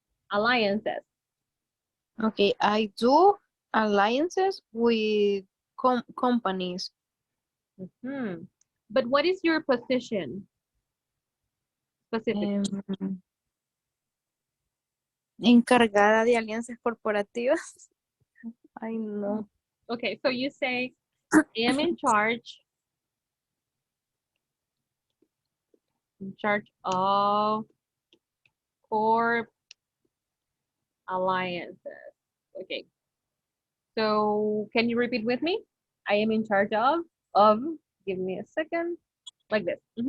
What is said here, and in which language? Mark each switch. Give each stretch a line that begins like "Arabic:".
English: Alliances. Okay, I do alliances with companies. But what is your position specifically?
Spanish: Encargada de alianzas corporativas.
English: I know. Okay, so you say, I am in charge of corp alliances. Okay. So can you repeat with me? I am in charge of, give me a second, like this.